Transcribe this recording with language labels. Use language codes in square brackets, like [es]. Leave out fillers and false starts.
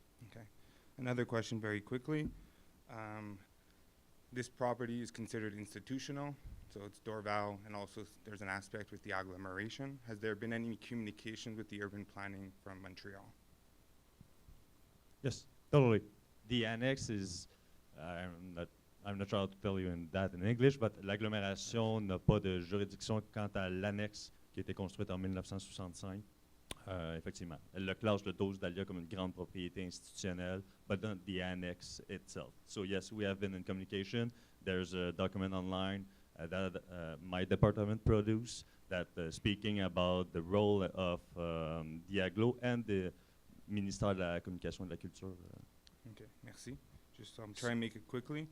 [en] Okay. Another question very quickly. This property is considered institutional, so it's Dorval, and also there's an aspect with the agglomeration. Has there been any communication with the urban planning from Montreal? Yes, totally. The annex is, I'm not sure how to tell you that in English, but [fr] l'agglomération n'a pas de juridiction quant à l'annexe qui a été construite en 1965. Effectivement, elle le classe, le 12 Dahlia, comme une grande propriété institutionnelle, [en] but not the annex itself. So yes, we have been in communication. There's a document online that my department produced that speaking about the role of the Aglo and the ministère de la Communication et de la Culture. [fr] Okay, merci. [en] Just try and make it quickly.